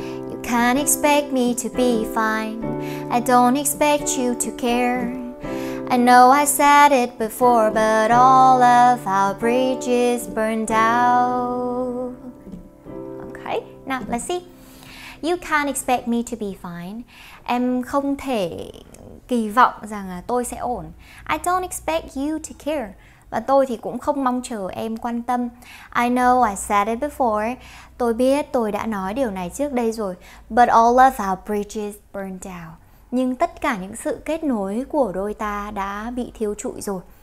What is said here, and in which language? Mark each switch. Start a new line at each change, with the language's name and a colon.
English: You can't expect me to be fine. I don't expect you to care. I know I said it before, but all of our bridges burned out. Okay, now let's see. You can't expect me to be fine.
Vietnamese: Em không thể kỳ vọng rằng là tôi sẽ ổn.
English: I don't expect you to care.
Vietnamese: Và tôi thì cũng không mong chờ em quan tâm.
English: I know I said it before.
Vietnamese: Tôi biết tôi đã nói điều này trước đây rồi.
English: But all of our bridges burned out.
Vietnamese: nhưng tất cả những sự kết nối của đôi ta đã bị thiêu trụi rồi.